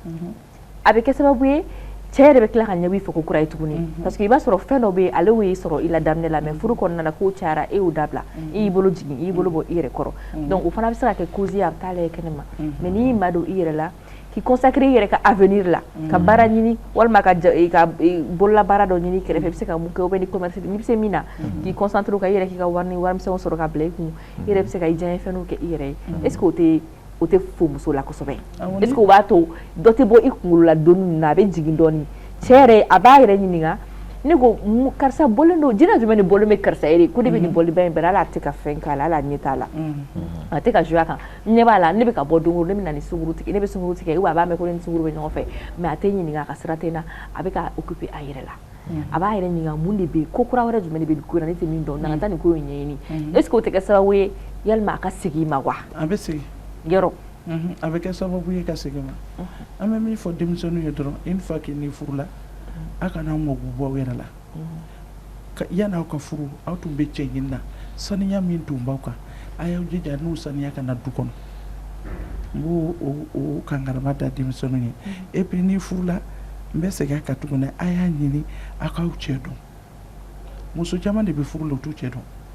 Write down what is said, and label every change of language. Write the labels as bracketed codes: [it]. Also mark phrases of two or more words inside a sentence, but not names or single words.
[bm] a bɛ kɛ sababu ye cɛ yɛrɛ bɛ tila ka ɲɛbɔ i fɛ ko kura ye tuguni parce que i b'a sɔrɔ fɛn dɔ bɛ yen ale y'o sɔrɔ i la daminɛ la mais furu kɔnɔna na k'o cayara e y'o dabila i y'i bolo jigin i y'i bolo bɔ i yɛrɛ kɔrɔ donc o fana bɛ se ka kɛ cause ye a bɛ taa lajɛ kɛnɛma mais n'i y'i ma don i yɛrɛ la k'i consacrer i yɛrɛ ka avenir la ka baara ɲini walima ka bolola baara dɔ ɲini kɛrɛfɛ i bɛ se ka mun kɛ [fr] ou bien [bm] ni commerce n'i bɛ se min na k'i concentrer o kan i yɛrɛ k'i ka warimisɛnw sɔrɔ ka bila i kun i yɛrɛ bɛ se ka i diyaɲɛ fɛnw kɛ i yɛrɛ ye [fr] est-ce que [bm] o tɛ fo muso la kosɛbɛ [fr] est-ce que [bm] o b'a to dɔ tɛ bɔ i kunkolo la don min na a bɛ jigin dɔɔnin cɛ yɛrɛ a b'a yɛrɛ ɲininka ne ko karisa bɔlen don jinɛ jumɛn de bɔlen bɛ karisa yɛrɛ ko de bɛ nin bɔliba in bɛɛ ala tɛ ka fɛn k'a la ala ɲɛ t'a la a tɛ ka jouer a kan ɲɛ b'a la ne bɛ ka bɔ don o don ne bɛ na ni sunguru tigɛ ne bɛ sunguru tigɛ ou a b'a mɛn ko ne ni sunguru bɛ ɲɔgɔn fɛ mais a tɛ ɲininka a ka sira tɛ n na a bɛ ka occuper a yɛrɛ la a b'a yɛrɛ ɲininka mun de bɛ yen ko kura wɛrɛ jumɛn de bɛ nin ko in na ne tɛ min dɔn na ka taa nin ko in ɲɛɲini [fr] est ce que [bm] o tɛ kɛ sababu ye yalima a ka segin i ma wa a bɛ segin yɔrɔ a bɛ kɛ sababu ye ka segin ma an bɛ min fɔ denmisɛnninw ye dɔrɔn [fr] une fois que [bm] n'i furula a kana mɔgɔw bɔ aw yɛrɛ la yan'aw ka furu aw tun bɛ cɛ ɲini na saniya min tun b'aw kan a y'aw jija n'o saniya ka na du kɔnɔ n b'o o kangarama da denmisɛnninw ye [fr] et puis [bm] n'i furula n bɛ segin a kan tuguni a y'a ɲini a k'aw cɛ dɔn muso caman de bɛ furu la u t'u cɛ dɔn